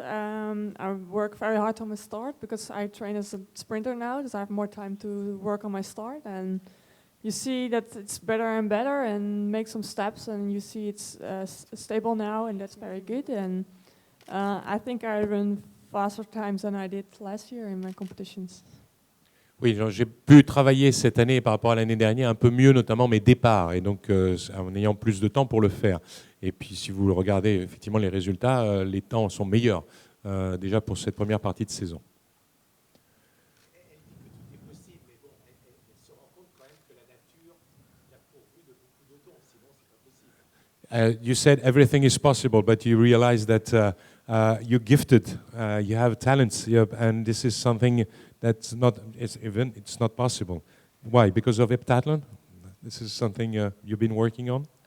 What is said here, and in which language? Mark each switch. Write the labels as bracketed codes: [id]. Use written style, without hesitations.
[en] I work very hard on my start because I train as a sprinter now, because I have more time to work on my start. And you see that it's better and better, and make some steps, and you see it's stable now, and that's very good. And I think I run faster times than I did last year in my competitions. [fr] Oui, j'ai pu travailler cette année par rapport à l'année dernière un peu mieux, notamment mes départs, et donc en ayant plus de temps pour le faire. Et puis si vous regardez effectivement les résultats, les temps sont meilleurs déjà pour cette première partie de saison. Elle dit que tout est possible, mais bon, elle se rend compte quand même que la nature l'a pourvu de beaucoup de dons, sinon c'est pas possible. [en] You said everything is possible, but you realize that you're gifted, you have talents, and this is something that's not, it's not possible. Why? Because of heptathlon? This is something you've been working on?